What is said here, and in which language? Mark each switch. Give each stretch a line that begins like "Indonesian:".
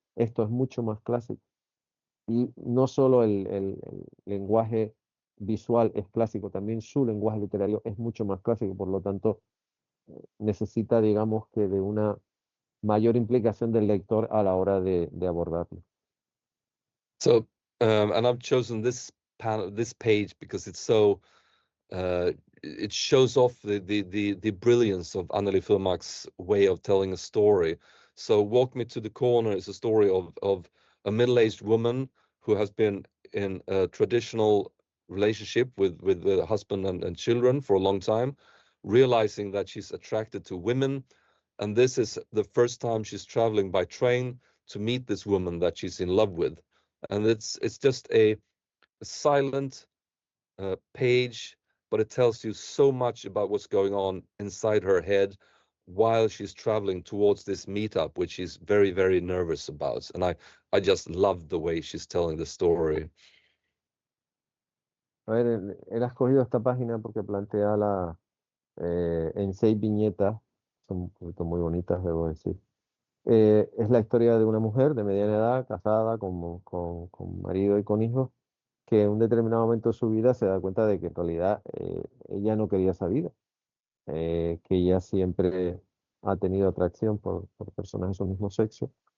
Spanish: Esto es mucho más clásico. Y no solo el lenguaje visual es clásico, también su lenguaje literario es mucho más clásico, por lo tanto, necesita, digamos, que de una mayor implicación del lector a la hora de abordarlo.
English: So, and I've chosen this page because it's so it shows off the brilliance of Anneli Furmark's way of telling a story. So, Walk Me to the Corner is a story of a middle-aged woman who has been in a traditional relationship with a husband and children for a long time, realizing that she's attracted to women, and this is the first time she's traveling by train to meet this woman that she's in love with, and it's just a silent page, but it tells you so much about what's going on inside her head while she's traveling towards this meetup, which she's very, very nervous about. And I just love the way she's telling the story.
Spanish: A ver, él ha escogido esta página porque plantea en 6 viñetas, son muy bonitas, debo decir. Es la historia de una mujer de mediana edad, casada, con marido y con hijos, que en un determinado momento de su vida se da cuenta de que en realidad ella no quería esa vida, que ella siempre ha tenido atracción por personas de su mismo sexo.